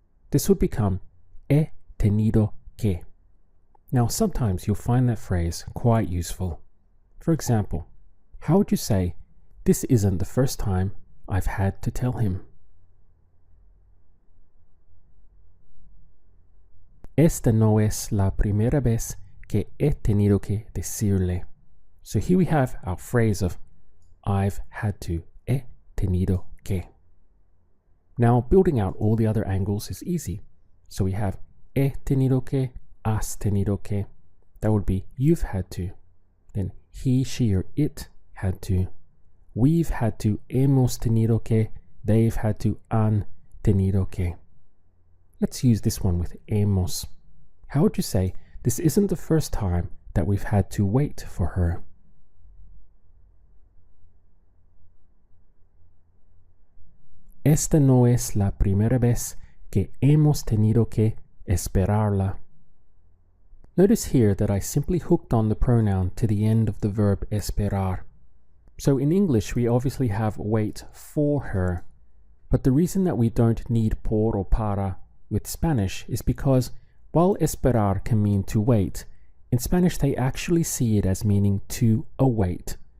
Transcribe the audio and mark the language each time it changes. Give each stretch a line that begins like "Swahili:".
English: This would become he tenido que. Now sometimes you'll find that phrase quite useful. For example, how would you say, this isn't the first time I've had to tell him?
Spanish: Esta no es la primera vez que he tenido que decirle.
English: So here we have our phrase of I've had to, he tenido que. Now building out all the other angles is easy. So we have he tenido que, has tenido que. That would be you've had to. Then he, she, or it had to. We've had to, hemos tenido que. They've had to, han tenido que. Let's use this one with hemos. How would you say, this isn't the first time that we've had to wait for her?
Spanish: Esta no es la primera vez que hemos tenido que esperarla.
English: Notice here that I simply hooked on the pronoun to the end of the verb esperar. So in English, we obviously have wait for her. But the reason that we don't need por or para with Spanish is because while esperar can mean to wait, in Spanish they actually see it as meaning to await.